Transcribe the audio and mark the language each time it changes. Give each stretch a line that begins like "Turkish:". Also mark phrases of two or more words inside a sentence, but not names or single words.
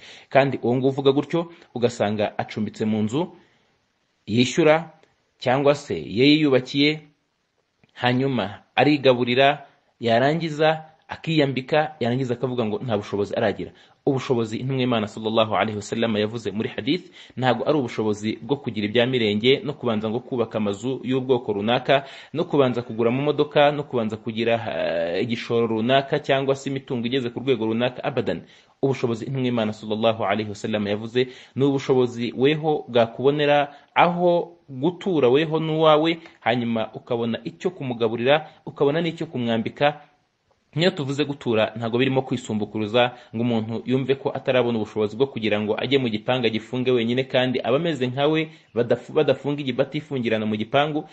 Kinyarwanda: Kandi uwo nguwo uvuga gutyo ugasanga acumbitse mu nzu yishyura cyangwa se yiyubakiye, hanyuma arigaburira, yarangiza akiyambika, yarangiza akavuga ngo nta bushobozi aragira. Ubushobozi intumwa y'Imana
Arabic: صلى الله عليه وسلم
Kinyarwanda: yavuze muri hadith ntabwo ari ubushobozi bwo kugira ibya mirenge no kubanza ngo kubaka amazu y'ubwoko runaka, no kubanza kugura mu modoka, no kubanza kugira igishoro runaka cyangwa se imitungo igeze ku rwego runaka. Abadan. Ubushobozi intumwa y'Imana
Arabic: صلى الله عليه وسلم
Kinyarwanda: yavuze ni ubushobozi weho bwakubonera aho gutura weho n'uwawe, hanyuma ukabona icyo kumugaburira, ukabona n'icyo kumwambika. Niyo tuvuze gutura ntago birimo kwisumbukuruza ngo umuntu yumve ko atarabona ubushobozi bwo kugira ngo ajye mu gipanga gifunge wenyine kandi abameze nkawe badafunga batifungirana mu gipangu.